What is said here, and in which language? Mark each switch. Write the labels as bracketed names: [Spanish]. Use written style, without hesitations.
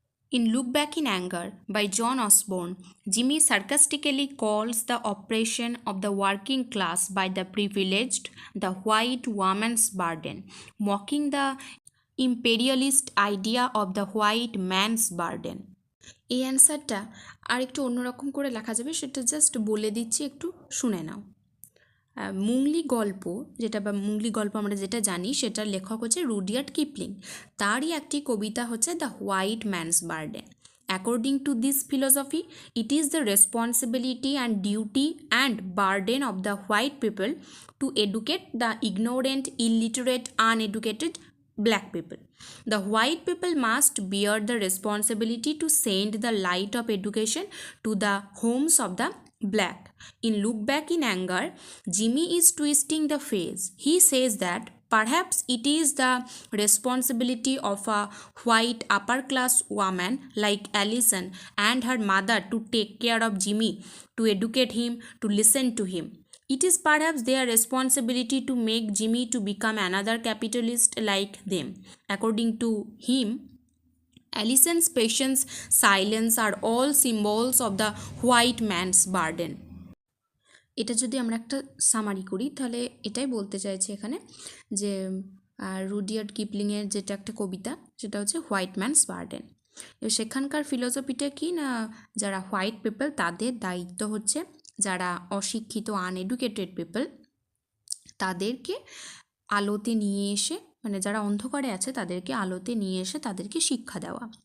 [English] In Look Back in Anger by John Osborne, Jimmy sarcastically calls the oppression of the working class by the privileged the white woman's burden, mocking the imperialist idea of the white man's burden. [Bangla] এই অ্যান্সারটা আর একটু অন্যরকম করে লেখা যাবে, সেটা just বলে দিচ্ছি, একটু শুনে নাও। মুংলি গল্প, যেটা বা মুংলি গল্প আমরা যেটা জানি, সেটার লেখক হচ্ছে রুডিয়ার্ড কিপলিং। তারই একটি কবিতা হচ্ছে [English] The white man's burden. According to this philosophy, it is the responsibility and duty and burden of the white people to educate the ignorant, illiterate, uneducated black people. The white people must bear the responsibility to send the light of education to the homes of the black. In Look Back in Anger, Jimmy is twisting the phrase. He says that perhaps it is the responsibility of a white upper class woman like Allison and her mother to take care of Jimmy, to educate him, to listen to him. It is perhaps their responsibility to make Jimmy to become another capitalist like them. According to him, Allison's patience, silence are all symbols of the white man's burden. [Bangla] এটা যদি আমরা একটা summary করি তাহলে এটাই বলতে চাইছি এখানে যে রুডিয়ার্ড কিপলিংয়ের যেটা একটা কবিতা সেটা হচ্ছে হোয়াইট ম্যানস বার্ডেন। সেখানকার ফিলোসফিটা কি না, যারা হোয়াইট পিপল তাদের দায়িত্ব হচ্ছে যারা অশিক্ষিত আনএডুকেটেড পিপল তাদেরকে আলোতে নিয়ে এসে, মানে যারা অন্ধকারে আছে তাদেরকে আলোতে নিয়ে এসে তাদেরকে শিক্ষা দেওয়া।